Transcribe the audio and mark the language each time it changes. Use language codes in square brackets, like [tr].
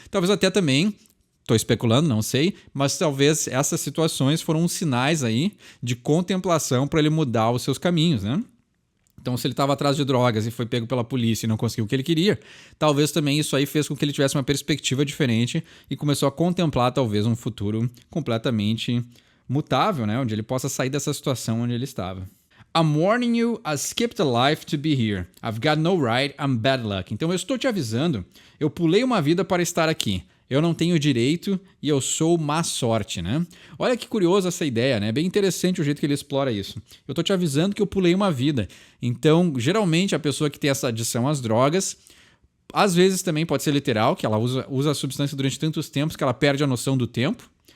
[pt] Talvez até também, estou especulando, não sei, mas talvez essas situações foram uns sinais aí de contemplação para ele mudar os seus caminhos, né? Então, se ele estava atrás de drogas e foi pego pela polícia e não conseguiu o que ele queria, talvez também isso aí fez com que ele tivesse uma perspectiva diferente e começou a contemplar talvez um futuro completamente mutável, né? Onde ele possa sair dessa situação onde ele estava. [en] I'm warning you, I skipped a life to be here. I've got no right, I'm bad luck. [pt] Então eu estou te avisando, eu pulei uma vida para estar aqui. Eu não tenho direito e eu sou má sorte, né? Olha que curioso essa ideia, né? Bem interessante o jeito que ele explora isso. Eu tô te avisando que eu pulei uma vida. Então, geralmente, a pessoa que tem essa adição às drogas, às vezes também pode ser literal, que ela usa a substância durante tantos tempos que ela perde a noção do tempo.